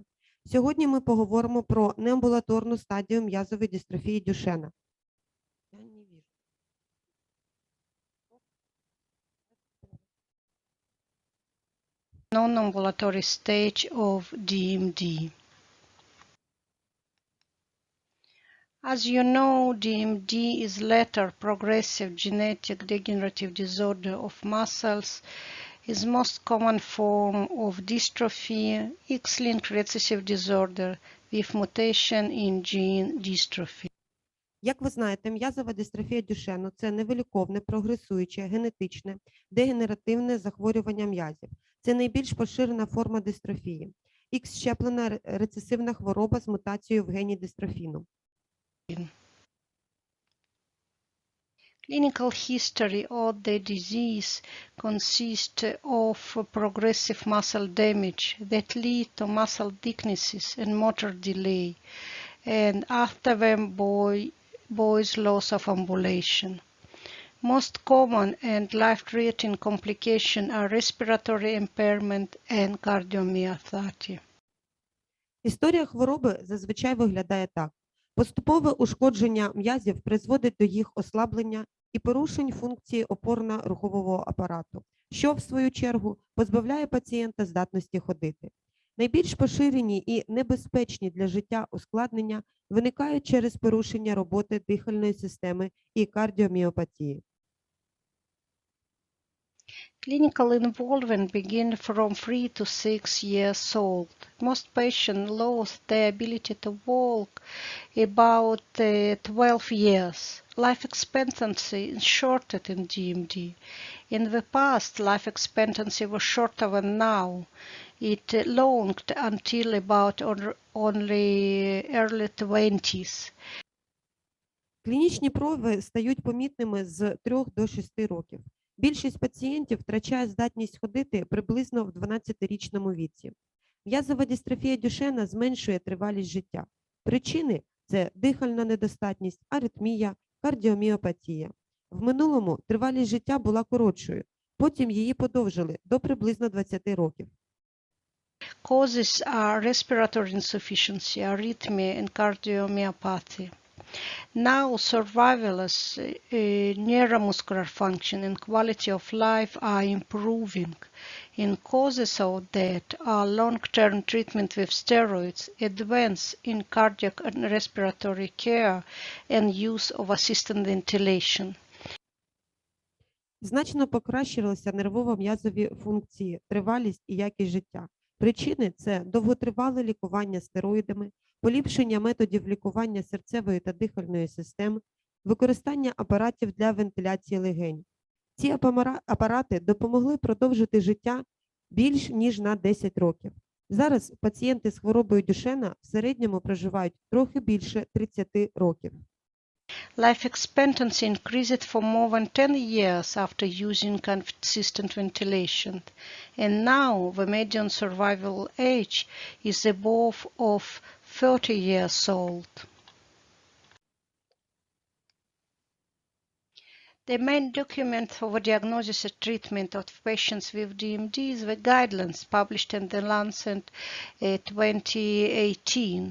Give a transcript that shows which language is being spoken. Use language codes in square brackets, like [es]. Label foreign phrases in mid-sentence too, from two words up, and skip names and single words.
[uk] Сьогодні ми поговоримо про неамбулаторну стадію м'язової дистрофії Дюшенна. [en] non-ambulatory stage of DMD. As you know, DMD is later progressive genetic degenerative disorder of muscles, is most common form of dystrophy, X-linked recessive disorder with mutation in gene dystrophy. [uk] Як ви знаєте, м'язова дистрофія Дюшенну – це невиліковне, прогресуюче, генетичне, дегенеративне захворювання м'язів. Це найбільш поширена форма дистрофії. Х-щеплена рецесивна хвороба з мутацією в гені дистрофіну. [en] Clinical history of the disease consists of progressive muscle damage that lead to muscle weaknesses and motor delay, and after them boys loss of ambulation. Most common and life-threatening complications are respiratory impairment and cardiomyopathy. [uk] Історія хвороби зазвичай виглядає так. Поступове ушкодження м'язів призводить до їх ослаблення і порушень функції опорно-рухового апарату. що, в свою чергу, позбавляє пацієнта здатності ходити. Найбільш поширені і небезпечні для життя ускладнення виникають через порушення роботи дихальної системи і кардіоміопатії. [en] Clinical involvement begins from 3 to 6 years old. Most patients lose their ability to walk about 12 years. Life expectancy is shorter in DMD. In the past, life expectancy was shorter than now. It longed until about only early 20s. [uk] Клінічні прояви стають помітними з 3 до 6 років. Більшість пацієнтів втрачає здатність ходити приблизно в 12-річному віці. М'язова дистрофія Дюшенна зменшує тривалість життя. Причини – це дихальна недостатність, аритмія, кардіоміопатія. В минулому тривалість життя була коротшою, потім її подовжили до приблизно 20 років. [en] Causes are respiratory insufficiency, arrhythmia, and cardiomyopathy. Now, survival's neuromuscular function and quality of life are improving. In causes of that are long-term treatment with steroids, advance in cardiac and respiratory care, and use of assisted ventilation. [uk] Значно покращилися нервово-м'язові функції, тривалість і якість життя. Причини – це довготривале лікування стероїдами, поліпшення методів лікування серцевої та дихальної систем, використання апаратів для вентиляції легень. Ці апарати допомогли продовжити життя більш ніж на 10 років. Зараз пацієнти з хворобою Дюшенна в середньому проживають трохи більше 30 років. [en] Life expectancy increased for more than 10 years after using consistent ventilation, and now the median survival age is above of 30 years old. The main document for the diagnosis and treatment of patients with DMD is the guidelines published in the Lancet 2018.